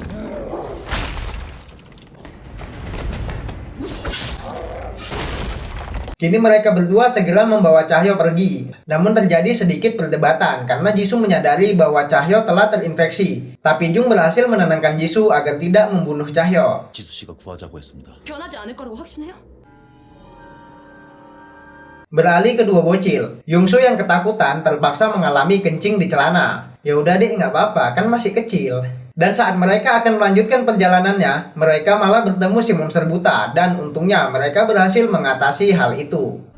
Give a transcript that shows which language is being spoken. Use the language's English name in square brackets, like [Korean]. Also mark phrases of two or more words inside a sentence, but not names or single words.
[Indonesian] Kini mereka berdua segera membawa Chahyo pergi. Namun terjadi sedikit perdebatan karena Jisoo menyadari bahwa Chahyo telah terinfeksi. Tapi Jung berhasil menenangkan Jisoo agar tidak membunuh Chahyo. [Korean] 지수 씨가 구하자고 했습니다. 변하지 않을 거라고 확신해요? [Indonesian] Beralih kedua bocil, Yungsu yang ketakutan terpaksa mengalami kencing di celana. Ya udah deh, nggak apa-apa, kan masih kecil. Dan saat mereka akan melanjutkan perjalanannya, mereka malah bertemu si monster buta, dan untungnya mereka berhasil mengatasi hal itu.